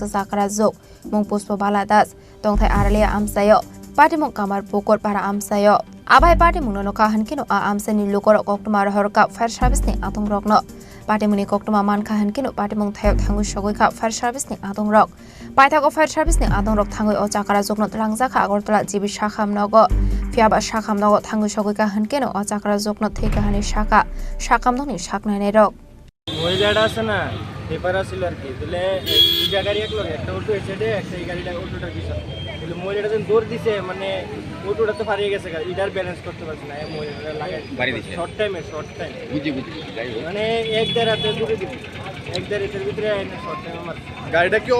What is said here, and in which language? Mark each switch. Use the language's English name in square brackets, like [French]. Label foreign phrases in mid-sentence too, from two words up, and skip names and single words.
[Kok Borok] sakrajak mung Pushpabala Das tongthai Aralia amsayo pati mung Kamar Pukur par amsayo abai pati mung no kahan kino a amsani lukor koktoma horka [English] fire service [Kok Borok] ni atung rokno pati muni koktoma man kahan kino pati mung thayok thangu sogoi ka [English] fire service [Kok Borok] ni atung rok paithago [English] fire service [Kok Borok] ni atung rok thangoi o chakara jokno talangjaka Agartala jibi sakhamnogo fiaba sakhamnogo thangu sogoi ka hankeno o chakara jokno theka hani sakamnoni saknai rok [Bangla] মহিলাটা আছে না পেপার আছিল আর কি তাহলে দুইটা গাড়ি একলো একটা অটো এসে দে একটা এই গাড়িটা অটোটার পিছনে তাহলে মহিলাটা যখন দৌড় দিছে মানে অটোটা তো হারিয়ে গেছে এটার ব্যালেন্স করতে পারছে না এই মহিলাটা লাগাই বাড়ি দিছে [English] short time [Bangla] বুঝি মানে এক দেড় হাতে দূরে দিছে এক দেড় হাতের ভিতরে [English] short time [Bangla] মার গাড়িটা কি